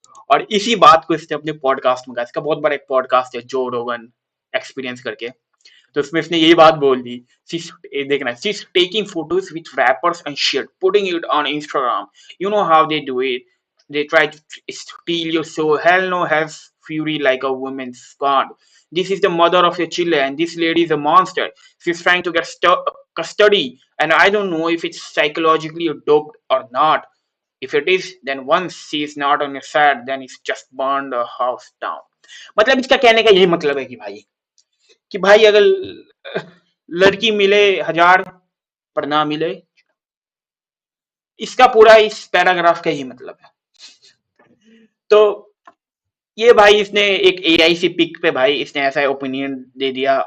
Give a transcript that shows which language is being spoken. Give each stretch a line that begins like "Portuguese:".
Hindi: और इसी बात को इसने अपने पॉडकास्ट में कहा। इसका बहुत बड़ा एक पॉडकास्ट है, जो रोगन एक्सपीरियंस करके। तो उसमें इसने यही बात बोल दी, देखना,
English: She is taking photos with rappers and shit, putting it on Instagram, you know how they do it, they try to steal your soul. Hell no has fury like a woman's god. This is the mother of your children, and this lady is a monster. She's trying to get custody, and I don't know if it's psychologically doped or not. If it is, then once she is not on your side, then it's just burn the house down.
Hindi: मतलब इसका कहने का यही मतलब है कि भाई अगर लड़की मिले हजार पर ना मिले, इसका पूरा इस पैराग्राफ का ही मतलब है। तो ये भाई इसने एक एआई सी पिक पे भाई इसने ऐसा ओपिनियन दे दिया।